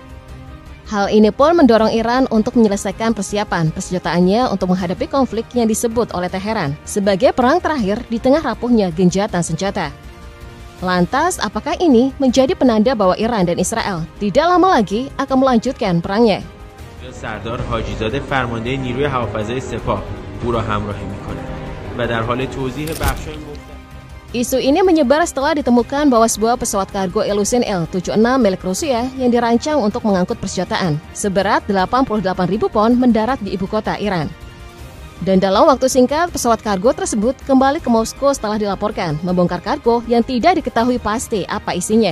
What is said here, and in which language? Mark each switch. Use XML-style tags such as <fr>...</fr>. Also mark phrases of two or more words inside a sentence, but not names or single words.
<id>Hal ini pun mendorong Iran untuk menyelesaikan persiapan persenjataannya untuk menghadapi konflik yang disebut oleh Teheran sebagai perang terakhir di tengah rapuhnya gencatan senjata. Lantas, apakah ini menjadi penanda bahwa Iran dan Israel tidak lama lagi akan melanjutkan perangnya?</id> <fa>سردار حاجیزاده فرمانده نیروی هوافضای سپاه او را همراهی می‌کند و در حال توزیع بخش‌های مختلف.</fa> <id>Isu ini menyebar setelah ditemukan bahwa sebuah pesawat kargo Ilyushin Il-76 milik Rusia yang dirancang untuk mengangkut persenjataan seberat 88.000 pon mendarat di ibu kota Iran. Dan dalam waktu singkat, pesawat kargo tersebut kembali ke Moskow setelah dilaporkan membongkar kargo yang tidak diketahui pasti apa isinya.</id>